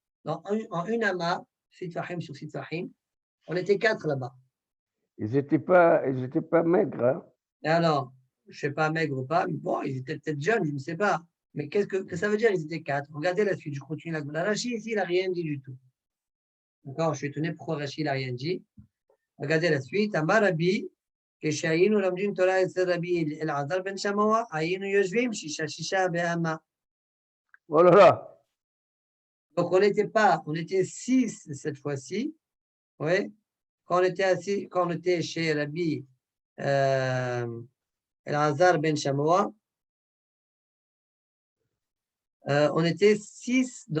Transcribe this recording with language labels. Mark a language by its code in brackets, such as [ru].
[fr] En une amma, Sitfahim sur Sitfahim, on était 4 là-bas. Ils n'étaient pas maigres. Hein? Et alors, je ne sais pas maigre ou pas, mais bon, ils étaient peut-être jeunes, je ne sais pas. Mais qu'est-ce que ça veut dire, ils étaient 4? Regardez la suite, je continue la Rashi ici, il n'a rien dit du tout. D'accord, je suis étonné pourquoi Rashi n'a rien dit. Regardez la suite. [he] Amarabi, כשהיינו לומדים תורה אצל רבי אלעזר בן שמוע, היינו יושבים שישה בעמה. [fr] Oh là là. Donc on n'était pas, on était 6 cette fois-ci. Oui. Quand on était chez Rabbi Elazar ben Shamoua, on était 6.